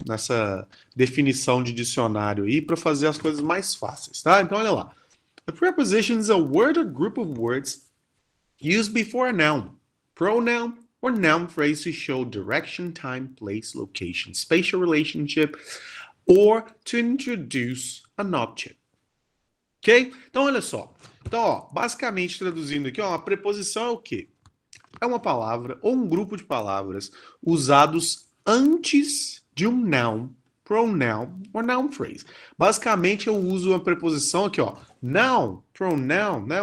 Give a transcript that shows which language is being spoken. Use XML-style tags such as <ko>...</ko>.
<pt>Nessa definição de dicionário aí para fazer as coisas mais fáceis, tá? Então olha lá.</pt> <en>A preposition is a word or group of words used before a noun, pronoun, or noun phrase to show direction, time, place, location, spatial relationship, or to introduce an object.</en> <pt>Ok? Então, olha só. Então, ó, basicamente, traduzindo aqui, ó, uma preposição é o quê? É uma palavra ou um grupo de palavras usados antes de um noun, pronoun ou noun phrase. Basicamente, eu uso uma preposição aqui, ó. Noun, pronoun, né?</pt>